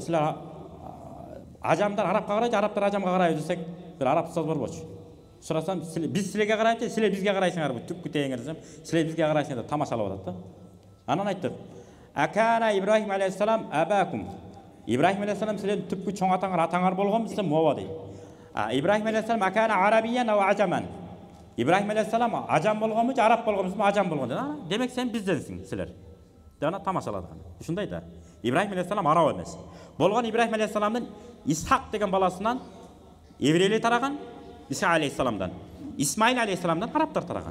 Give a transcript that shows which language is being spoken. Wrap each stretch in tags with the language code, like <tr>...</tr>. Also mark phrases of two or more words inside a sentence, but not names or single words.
<ky>Силер ажамдар арабка карайт, арабтар ажамга карайбы десек, бир араб устоз борбочу. Сурасам, биз силерге карайт, силер бизге карайсыңарбы? Түпкү тегиңер десем, силер бизге карайсыңар деп тамашалап атат да. Анан айтты:</ky> <ar>"أكان إبراهيم عليه السلام أباكم."</ar> <ky>Ибрахим алейхиссалам силердин түпкү чоң атаңар болгонбу десем, ооба дейт.</ky> <ar>إبراهيم عليه السلام أكان عربيا وأعجميا.</ar> <ky>Ибрахим алейхиссалам ажам болгонбу, же араб болгонбу, ажам болгон дейт. Демек сен бизденсиң силер. Дана тамашалады. Ушундай да. Ибрахим алейхиссалам араб эмес. Болгон Ибрахим алейхиссаламдын Исхак деген баласынан еврейлер тараган, Иса алейхиссаламдан, Исмаил алейхиссаламдан арабтар тараган.</ky>